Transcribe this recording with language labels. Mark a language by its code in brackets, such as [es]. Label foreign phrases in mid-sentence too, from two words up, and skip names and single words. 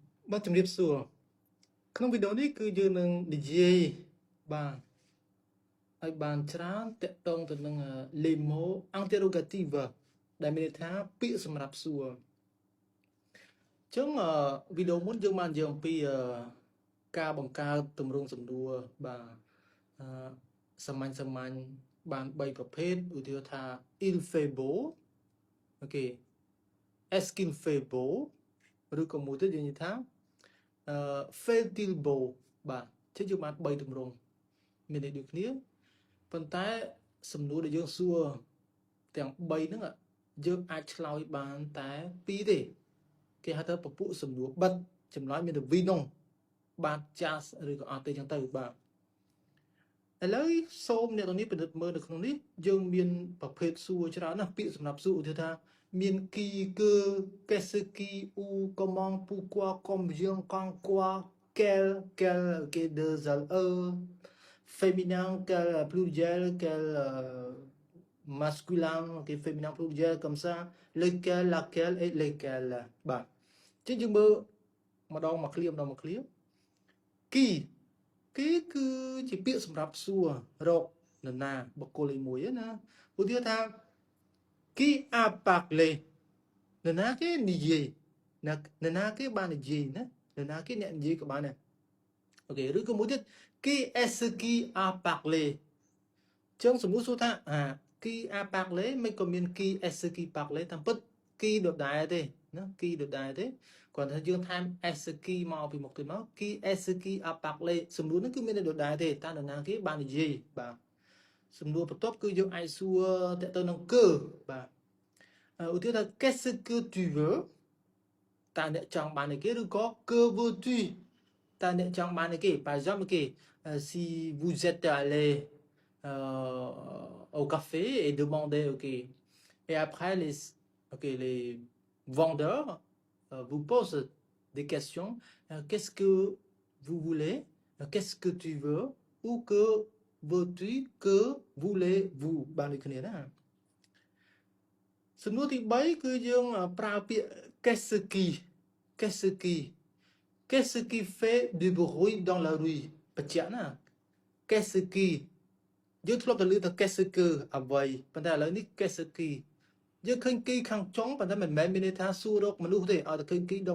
[km] បាទជំរាបសួរក្នុងវីដេអូនេះគឺយើងនឹងនិយាយបាទឲ្យបានច្រើនតកត ងទៅនឹង [fr] les mots interrogative [km] ដែលមានន័យថាពាក្យសម្រាប់សួរអញ្ចឹងវីដេអូមុនយើងបាននិយាយអំពីការបង្កើតទម្រង់សំណួរបាទសាមញ្ញបាន3ប្រភេទឧទាហរណ៍ថា [fr] il fait beau [km] អូខេ [fr] est-ce qu'il fait beau [km] ឬក៏មួយទៀតយើងនិយាយថា [fr] fait-il beau [km] បាទជិះយើងបាន3ទម្រង់មានន័យដូចគ្នាប៉ុន្តែសំណួរដែលយើងសួរទាំង 3ហ្នឹងយើងអាចឆ្លើយបានតែ2ទេគេហៅថាពពួកសំណួរបិទចម្លើយមានតែ V នោះបាទចាស់ឬក៏អត់ទេចឹងទៅបាទឥឡូវសូមអ្នកទាំងនេះពិនិត្យមើលនៅក្នុងនេះយើងមានប្រភេទសួរច្រើនណាស់ពាក្យសម្រាប់សួរឧទាហរណ៍ថាមាន [fr] qui que qu'est-ce qui où comment pourquoi combien quand quoi quel ok deux féminin quel pluriel quel masculin ok féminin pluriel comme ça lequel laquelle et lesquels [km] បាទចឹងយើងមើលម្ដងមកឃ្លា [fr] qui [km] គឺជាពាក្យសម្រាប់សួររកនរណាបុគ្គលមួយណាឧទាហរណ៍ថា [fr] qui a parlé [km] នរណាគេនិយា យនរណាគេបាននិយាយណានរណាគេអ្នកនិយាយក៏បានដែរអូខេឬក៏មួយទៀត [fr] qui est-ce qui a parlé [km] ចឹងសំណួរសួរថា [fr] qui a parlé [km] មិនក៏មាន [fr] qui est-ce qui [km] parlé តាមពិត qui ដដែលទេណា qui ដដែលទេគាត់ថាយើងថែម [fr] est-ce qui [km] មកពីមុខទៀតមក [fr] qui est-ce qui a parlé [km] សំណួរហ្នឹងគឺមានដដែលទេតើនរណាគេបាននិយាយបាទសំណួរបន្ទាប់គឺយើងអាចសួរតើទៅនឹងគឺបាទឧទាហរណ៍ថា [fr] qu'est-ce que tu veux [km] តើអ្នកចង់បានអីគេឬក៏ [fr] que veux-tu [km] តើអ្នកចង់បានអីគេ [fr] par exemple ok si vous êtes allé au café et demandez ok et après les vendeurs vous posent des questions qu'est-ce que vous voulez qu'est-ce que tu veux ou que veux-tu que voulez-vous [km] បានដូចគ្នាណា សំណួរទី3គឺយើងប្រើពាក្យ [fr] qu'est-ce qui fait du bruit dans la rue [km] បញ្ជាក់ណា [fr] qu'est-ce qui [km] យើងធ្លាប់តែឮថា [fr] qu'est-ce que [km] អ្វីប៉ុន្តែឥឡូវនេះ [fr] qu'est-ce qui [km] យើងឃើញ qui ខាងចុងប៉ុន្តែមិនមែនមានន័យថាសួររកមនុស្សទេឲ្យតែឃើញ qui ដង